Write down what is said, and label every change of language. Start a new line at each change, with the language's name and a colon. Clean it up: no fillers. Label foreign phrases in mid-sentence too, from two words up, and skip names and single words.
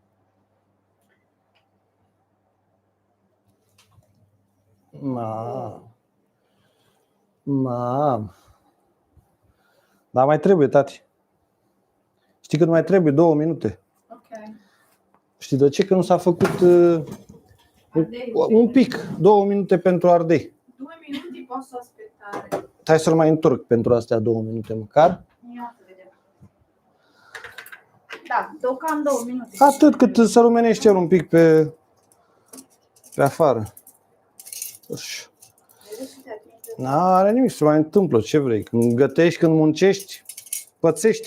Romanian: Mam. Dar mai trebuie, tati. Știi că mai trebuie 2 minute. Ok. Știi de ce? Că nu s-a făcut Ardei. un pic. 2 minute pentru ardei.
Italian: 2 minute posso aspettare.
Romanian: Hai să-l mai întorc pentru astea 2 minute măcar. Ia să vedem. Da, cam 2 minute. Atât cât să rumenești el un pic pe afară. Uș. Vedeți și te atinge. N-are nimic, se mai întâmplă, ce vrei. Când gătești, când muncești, pățești.